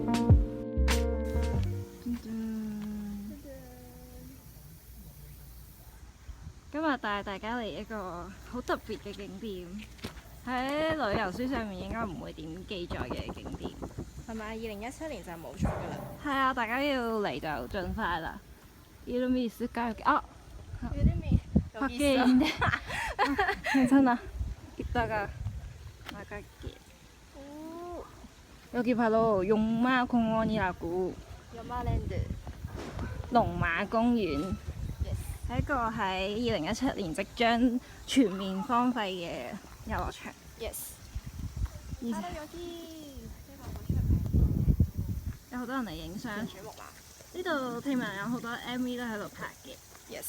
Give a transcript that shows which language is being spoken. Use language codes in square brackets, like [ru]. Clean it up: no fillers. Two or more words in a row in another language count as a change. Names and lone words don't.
[yue] 今日帶大家嚟一個好特別嘅景點，喺旅遊書上面應該唔會點記載嘅景點，係咪？2017年就冇咗㗎啦。係啊，大家要嚟就盡快啦。 [ko] 이름이 있을까요? 아! 이름이 여기 밖에 있어. 있는데. 괜찮아. 이따가 나갈게. 오, 여기 바로 용마공원이라고. 연마랜드. 龍馬公園 [yue] Yes. 係一個喺2017年即將全面荒廢嘅遊樂場。 Yes. 而 [ko] 바로 여기. [yue] 呢個好出名。有好多人嚟影相。天主木馬。呢度聽聞有好多 MV 都喺度拍嘅， Yes.